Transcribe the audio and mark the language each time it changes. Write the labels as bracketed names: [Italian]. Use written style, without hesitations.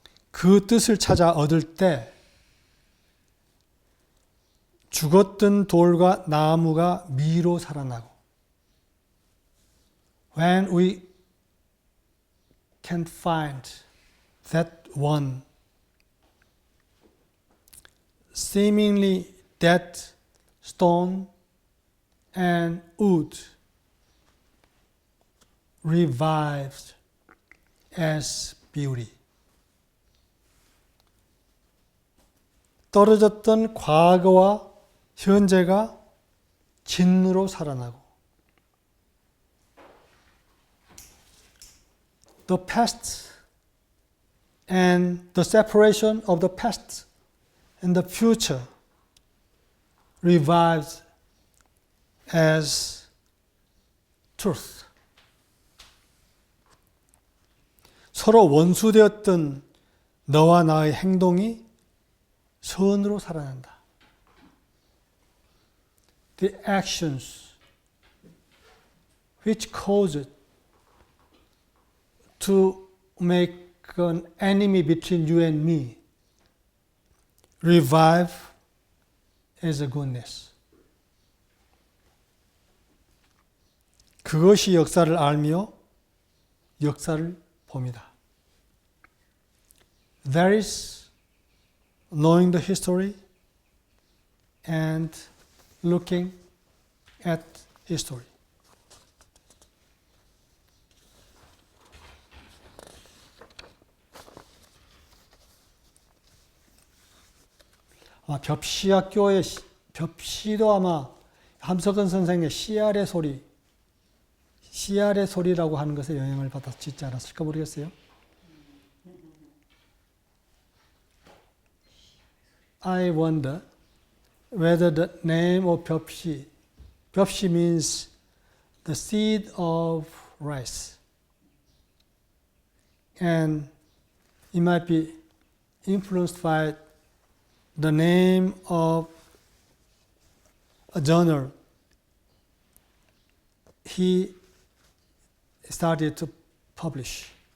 [Korean] 그 뜻을 찾아 얻을 때 죽었던 돌과 나무가 미로 살아나고 [English] when we can find that one seemingly dead stone and wood revived as beauty. [Korean] 떨어졌던 과거와 현재가 진으로 살아나고 [English] the past and the separation of the past and the future revives as truth. [Korean] 서로 원수되었던 너와 나의 행동이 선으로 살아난다. [English] The actions which caused to make an enemy between you and me revive as a goodness. [Korean] 그것이 역사를 알며 역사를 봅니다. [English] That is knowing the history and looking at history. [Korean] 아마 벽시학교의 벽시도 아마 함석은 선생의 씨알의 소리라고 하는 것에 영향을 받아 짓지 않았을까 모르겠어요. [English] I wonder whether the name of 벽시 means the seed of rice, and it might be influenced by the name of a journal he started to publish.